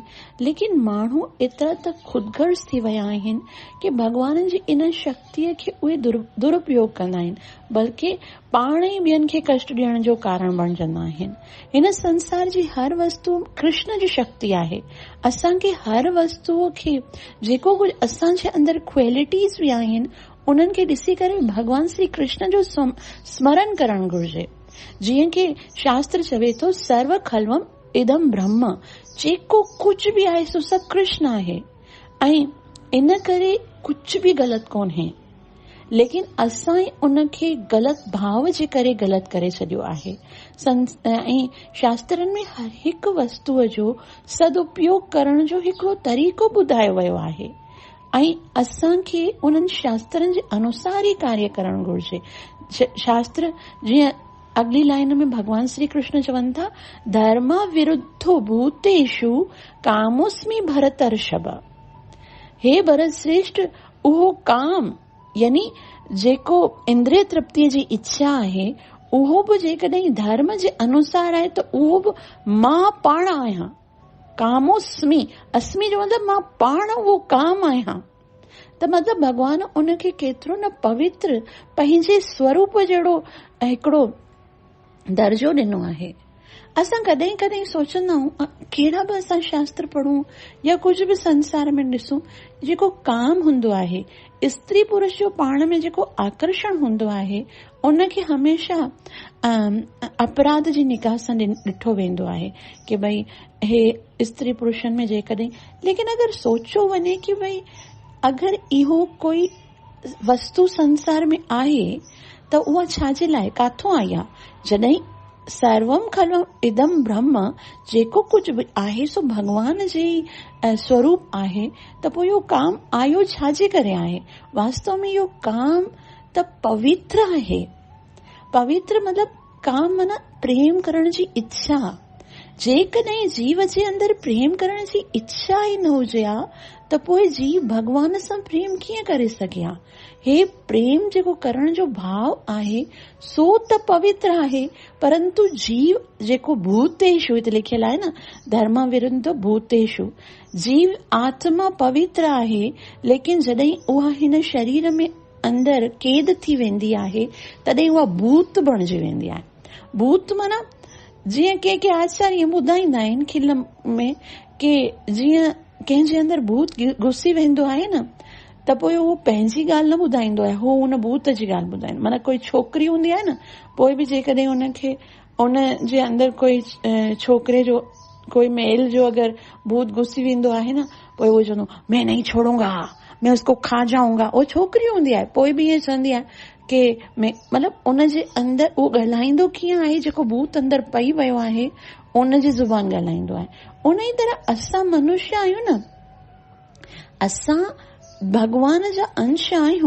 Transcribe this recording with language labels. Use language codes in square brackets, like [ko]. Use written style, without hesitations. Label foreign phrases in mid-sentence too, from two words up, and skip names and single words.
[sd] लेकिन माण्हू एतिरा त ख़ुदगर्ज़ थी विया आहिनि कि भॻवान जी इन शक्तिअ खे उहे दुरुपयोग कंदा आहिनि, बल्कि पाण ई ॿियनि खे कष्ट ॾियण जो कारण बणजंदा आहिनि। हिन संसार जी हर वस्तु कृष्ण जी शक्ति आहे। असांखे हर वस्तुअ खे, जेको कुझु असांजे अंदरि क्वालिटीज़ बि आहिनि, उन्हनि खे ॾिसी करे भॻवान श्री कृष्ण जो स्मरण करणु घुर्जे। जीअं कि शास्त्र चवे थो, [sa] सर्व खल्वम इदम ब्रह्म, [sd] जेको कुझु बि आहे सो सभु कृष्ण आहे ऐं इन करे कुझु बि ग़लति कोन्हे। लेकिन असां उनखे ग़लति भाव जे करे ग़लति करे छॾियो आहे। ऐं शास्त्रनि में हर हिकु वस्तुअ जो सदुपयोग करण जो हिकिड़ो तरीक़ो ॿुधायो वियो आहे ऐं असांखे उन्हनि शास्त्रनि जे अनुसार ई कार्य करणु घुर्जे। शास्त्र जीअं अगली लाइन में भगवान श्री कृष्ण चवनि था, [sa] धर्म विरुद्धो भूतेषु कामोस्मि भरतर्षभ। [sd] हे भरत श्रेष्ठ, उहो काम यानी जेको इंद्रिय तृप्तिअ जी इच्छा आहे, उहो बि जेकॾहिं धर्म जे अनुसार आहे त उहो बि मां पाण आहियां। कामोस्मि, अस्मि जो मतिलबु मां पाण उहो काम आहियां। त मतिलबु भॻवान उनखे केतिरो न पवित्र पंहिंजे स्वरूप जहिड़ो हिकिड़ो दर्जो ॾिनो आहे। असां कॾहिं कॾहिं सोचंदा आहियूं, कहिड़ा बि असां शास्त्र पढ़ूं या कुझु बि संसार में ॾिसूं, जेको काम हूंदो आहे, स्त्री पुरुष जो पाण में जेको आकर्षण हूंदो आहे, उनखे हमेशह अपराध जी निगाह सां ॾिठो वेंदो आहे कि भई हे स्त्री पुरुषनि में जेकॾहिं। लेकिन अगरि सोचो वञे कि भई अगरि इहो कोई वस्तु संसार में आहे त उहा छाजे लाइ, काथों आई आहे? जॾहिं [sa] सर्वम खल्वम इदम ब्रह्म, [sd] जेको कुझु बि आहे सो भगवान जे स्वरूप आहे, त पोइ इहो काम आयो छाजे करे आहे? वास्तव में इहो काम त पवित्र आहे। पवित्र मतिलबु काम माना प्रेम करण जी इच्छा। जेकॾहिं जीव जे अंदरि प्रेम करण जी इच्छा ई न हुजे हा त पोइ जीव भॻवान सां प्रेम कीअं करे सघे हा? हे प्रेम जेको करण जो भाव आहे सो त पवित्र आहे, परंतु जीव जेको भूतेषु हिते लिखियल आहे न, [sa] धर्म विरुद्ध भूतेषु, [sd] जीव आत्मा पवित्र आहे, लेकिन जॾहिं उहा हिन शरीर में अंदरि कैद थी वेंदी आहे तॾहिं उहा भूत बणिजी वेंदी आहे। भूत माना जीअं के आचार्य ॿुधाईंदा आहिनि खिल में कि जीअं कंहिंजे अंदरि भूत घुसी वेंदो आहे न, त पोइ उहो पंहिंजी ॻाल्हि न ॿुधाईंदो आहे, उहो उन भूत जी ॻाल्हि ॿुधाईंदो। माना कोई छोकिरी हूंदी आहे न, पोइ बि जेकॾहिं उनखे उन जे अंदरि कोई छोकिरे जो, कोई मेल जो अगरि भूत घुसी वेंदो आहे न, पोइ उहो चवंदो [hi] मैं नहीं छोड़ूंगा, मैं उसको खा जाऊंगा। [sd] उहो छोकिरी हूंदी आहे, पोइ बि ईअं चवंदी आहे कि मतिलबु उन जे अंदरि उहो ॻाल्हाईंदो कीअं आहे, जेको भूत अंदरि पई वियो आहे उन जी ज़ुबान ॻाल्हाईंदो आहे। उन ई तरह असां मनुष्य आहियूं न, असां भगवान जा अंश आहियूं।